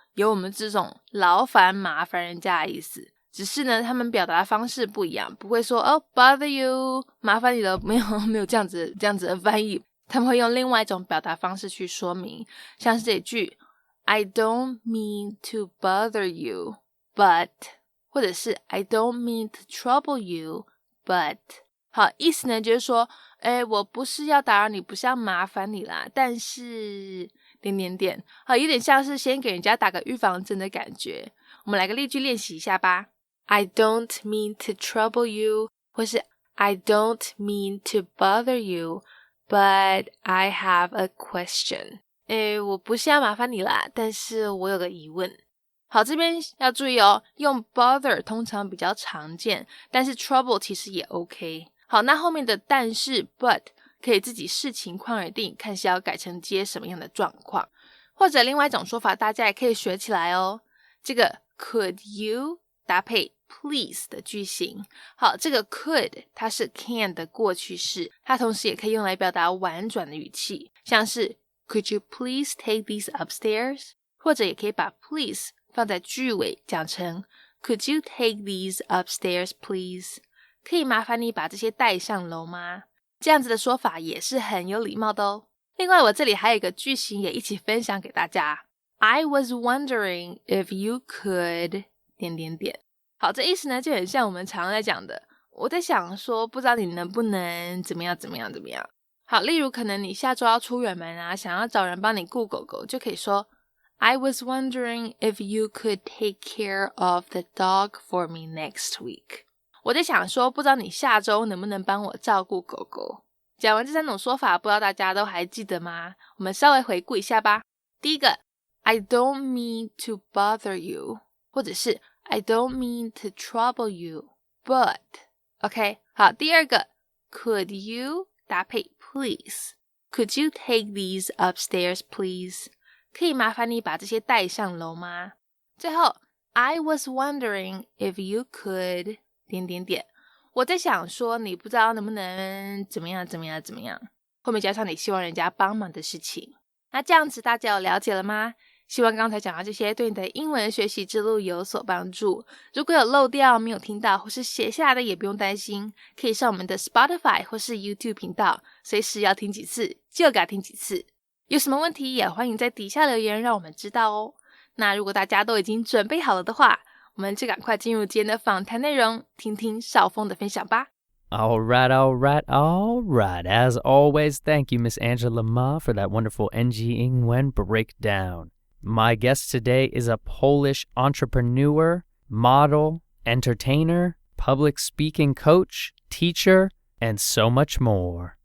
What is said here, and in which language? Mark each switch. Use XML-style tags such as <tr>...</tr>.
<zh>有我们这种劳烦麻烦人家的意思，只是呢他们表达的方式不一样，不会说 bother you 麻烦你了，没有这样子的翻译，他们会用另外一种表达方式去说明，像是这句 I don't mean to bother you but，或者是 I don't mean to trouble you but。好，意思呢就是说我不是要打扰你，不是要麻烦你啦，但是好，有点像是先给人家打个预防针的感觉。我们来个例句练习一下吧。</zh> <en>I don't mean to trouble you，或是 I don't mean to bother you but I have a question。</en> <zh>我不是要麻烦你啦，但是我有个疑问。好，这边要注意用 bother 通常比较常见，但是 trouble 其实也 OK。好，那后面的但是 but可以自己视情况而定，看是要改成接什么样的状况，或者另外一种说法大家也可以学起来这个 could you 搭配 please 的句型。好，这个 could 它是 can 的过去式，它同时也可以用来表达婉转的语气，像是 could you please take these upstairs，或者也可以把 please 放在句尾讲成 could you take these upstairs please，可以麻烦你把这些带上楼吗？这样子的说法也是很有礼貌的另外我这里还有一个句型也一起分享给大家， I was wondering if you could…… 好，这意思呢就很像我们常在讲的，我在想说不知道你能不能怎么样。好，例如可能你下周要出远门想要找人帮你顾狗狗，就可以说 I was wondering if you could take care of the dog for me next week。我在想说不知道你下周能不能帮我照顾狗狗。讲完这三种说法，不知道大家都还记得吗？我们稍微回顾一下吧。</zh> <en>第一个 I don't mean to bother you，或者是 I don't mean to trouble you but OK。</en> <zh>好，第二个 Could you 搭配 please， Could you take these upstairs please，可以麻烦你把这些带上楼吗？最后 I was wondering if you could…… 我在想说你不知道能不能怎么样，后面加上你希望人家帮忙的事情。那这样子大家有了解了吗？希望刚才讲到这些对你的英文学习之路有所帮助。如果有漏掉没有听到或是写下来的也不用担心，可以上我们的 Spotify 或是 YouTube 频道，随时要听几次就给它听几次。有什么问题也欢迎在底下留言让我们知道那如果大家都已经准备好了的话，我们就赶快进入今天的访谈内容，听听邵丰的分享吧。</zh> <en>All right. As always, thank you, Miss Angela Ma, for that wonderful NG Ingwen breakdown. My guest today is a Polish entrepreneur, model, entertainer, public speaking coach, teacher, and so much more.</en>